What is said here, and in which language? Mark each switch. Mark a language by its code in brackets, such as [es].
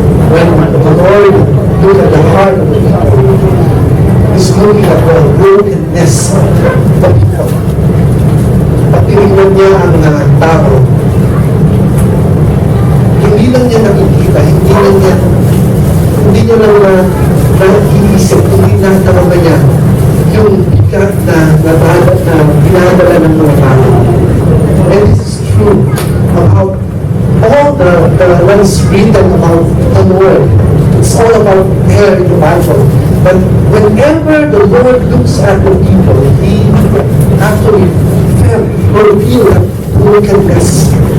[en] When the Lord look at the heart of the people, He's looking at the brokenness of the people. [tl] Pag tinignan niya ang tao, hindi lang niya nakikita, hindi niya lang naiisip, hindi nakatama niya yung bigat na dinadala ng mga tao. [en] And this is true about all the ones written about the Lord. It's all about there in the Bible. But whenever the Lord looks at the people, He actually felt or feel that brokenness.